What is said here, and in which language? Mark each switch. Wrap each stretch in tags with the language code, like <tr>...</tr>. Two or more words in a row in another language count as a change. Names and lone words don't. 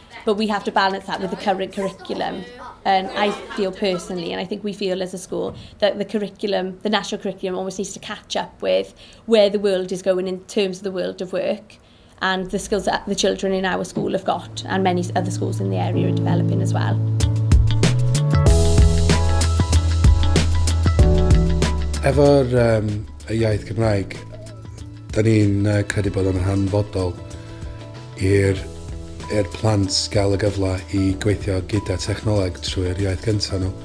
<en>But we have to balance that with the current curriculum. And I feel personally, and I think we feel as a school, that the national curriculum almost needs to catch up with where the world is going in terms of the world of work and the skills that the children in our school have got, and many other schools in the area are developing as well.</en> <cy>Efo'r y iaith Gymraeg, da ni'n credu bod yn hanfodol i'r plant gael y gyfle i gweithio gyda technoleg trwy'r iaith gyntaf nhw.</cy>